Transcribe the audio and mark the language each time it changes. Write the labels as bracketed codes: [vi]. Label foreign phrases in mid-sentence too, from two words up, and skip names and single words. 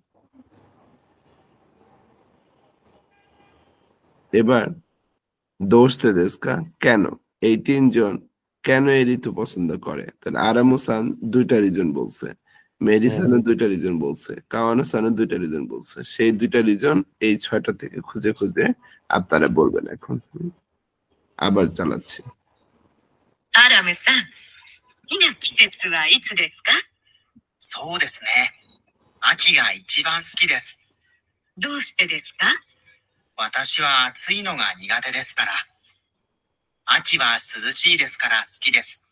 [bn] এবার [ja] どうしてですか, [bn] কেন এই তিনজন কেন এই ঋতু পছন্দ করে? তাহলে আরামু সান দুইটা রিজন বলছে, মেরি সানও দুইটা রিজন বলছে, কাওয়ানো সানও দুইটা রিজন বলছে। সেই দুইটা রিজন এই 6টা থেকে খুঁজে খুঁজে আপনারা বলবেন। এখন আবার চালাচ্ছি। [ja] アラムさん、好きな季節はいつですか？そうですね。秋が一番好きです。どうしてですか？私は暑いのが苦手ですから。秋は涼しいですから好きです。